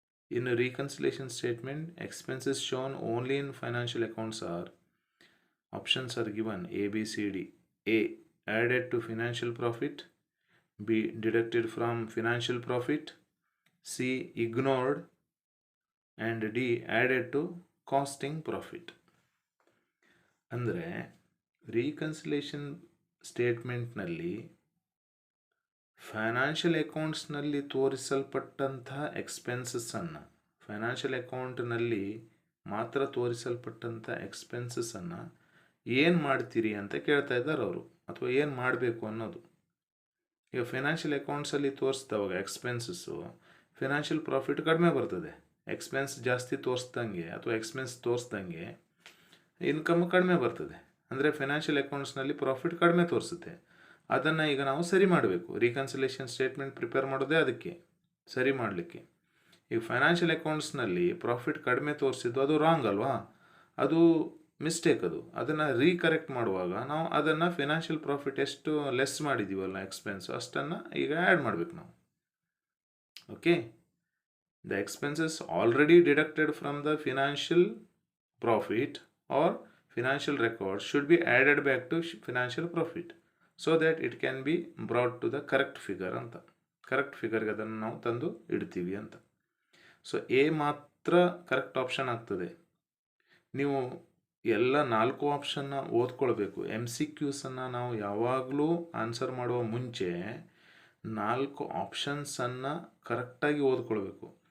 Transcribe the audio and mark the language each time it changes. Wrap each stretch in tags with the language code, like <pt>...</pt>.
<en>In a reconciliation statement, expenses shown only in financial accounts are, options are given A, B, C, D. A, added to financial profit. B, deducted from financial profit. C, ignored. And D, added to costing profit.</en> <kn>ಅಂದರೆ reconciliation ಸ್ಟೇಟ್ಮೆಂಟ್ನಲ್ಲಿ financial ಅಕೌಂಟ್ಸ್ನಲ್ಲಿ ತೋರಿಸಲ್ಪಟ್ಟಂತಹ ಎಕ್ಸ್ಪೆನ್ಸಸ್ಸನ್ನು, financial ಅಕೌಂಟ್ನಲ್ಲಿ ಮಾತ್ರ ತೋರಿಸಲ್ಪಟ್ಟಂಥ ಎಕ್ಸ್ಪೆನ್ಸಸ್ಸನ್ನು ಏನು ಮಾಡ್ತೀರಿ ಅಂತ ಕೇಳ್ತಾ ಇದ್ದಾರೆ ಅವರು, ಅಥವಾ ಏನು ಮಾಡಬೇಕು ಅನ್ನೋದು. ಈಗ ಫೈನಾನ್ಷಿಯಲ್ ಅಕೌಂಟ್ಸಲ್ಲಿ ತೋರಿಸ್ದವಾಗ ಎಕ್ಸ್ಪೆನ್ಸಸ್ಸು, ಫೈನಾನ್ಷಿಯಲ್ ಪ್ರಾಫಿಟ್ ಕಡಿಮೆ ಬರ್ತದೆ. ಎಕ್ಸ್ಪೆನ್ಸ್ ಜಾಸ್ತಿ ತೋರಿಸ್ದಂಗೆ ಅಥವಾ ಎಕ್ಸ್ಪೆನ್ಸ್ ತೋರಿಸ್ದಂಗೆ ಇನ್ಕಮ್ ಕಡಿಮೆ ಬರ್ತದೆ. ಅಂದರೆ ಫೈನಾನ್ಷಿಯಲ್ ಅಕೌಂಟ್ಸ್ನಲ್ಲಿ ಪ್ರಾಫಿಟ್ ಕಡಿಮೆ ತೋರಿಸುತ್ತೆ. ಅದನ್ನು ಈಗ ನಾವು ಸರಿ ಮಾಡಬೇಕು. ರೀಕನ್ಸಿಲೇಷನ್ ಸ್ಟೇಟ್ಮೆಂಟ್ ಪ್ರಿಪೇರ್ ಮಾಡೋದೇ ಅದಕ್ಕೆ, ಸರಿ ಮಾಡಲಿಕ್ಕೆ. ಈಗ ಫೈನಾನ್ಷಿಯಲ್ ಅಕೌಂಟ್ಸ್ನಲ್ಲಿ ಪ್ರಾಫಿಟ್ ಕಡಿಮೆ ತೋರಿಸಿದ್ದು ಅದು ರಾಂಗ್ ಅಲ್ವಾ, ಅದು ಮಿಸ್ಟೇಕ್. ಅದನ್ನು ರೀಕರೆಕ್ಟ್ ಮಾಡುವಾಗ ನಾವು ಅದನ್ನು ಫೈನಾನ್ಷಿಯಲ್ ಪ್ರಾಫಿಟ್ ಎಷ್ಟು ಲೆಸ್ ಮಾಡಿದ್ದೀವಲ್ಲ ಎಕ್ಸ್ಪೆನ್ಸ್, ಅಷ್ಟನ್ನು ಈಗ ಆ್ಯಡ್ ಮಾಡಬೇಕು ನಾವು.</kn> <en>Okay, the expenses already deducted from the financial profit or financial records should be added back to financial profit so that it can be brought to the correct figure ಅಂತ.</en> <kn>Correct ಫಿಗರ್ಗೆ ಅದನ್ನು ನಾವು ತಂದು ಇಡ್ತೀವಿ ಅಂತ. So A ಮಾತ್ರ correct option ಆಗ್ತದೆ. ನೀವು ಎಲ್ಲ 4 ಆಪ್ಷನ್ನ ಓದ್ಕೊಳ್ಬೇಕು. MCQಸನ್ನು ನಾವು ಯಾವಾಗಲೂ ಆನ್ಸರ್ ಮಾಡುವ ಮುಂಚೆ 4 ಆಪ್ಷನ್ಸನ್ನು ಕರೆಕ್ಟಾಗಿ ಓದ್ಕೊಳ್ಬೇಕು.</kn>